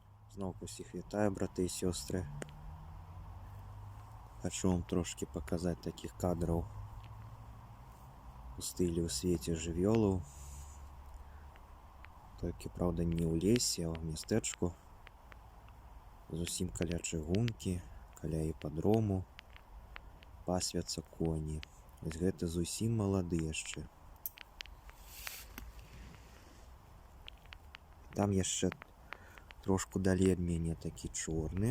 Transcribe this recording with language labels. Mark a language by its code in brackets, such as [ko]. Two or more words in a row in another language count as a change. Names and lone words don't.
[uk] Знову усіх вітаю, брати і сестри. Хочу вам трошки показати таких кадрів у стилі у світі жывёлаў. [be] Толькі, правда, не ў лесе, а ў мястэчку. Зусім каля чыгункі, каля іпадрому пасвяцца коні. Вось гэта зусім малады яшчэ. Там яшчэ трошку далей ад мяне такі чорны.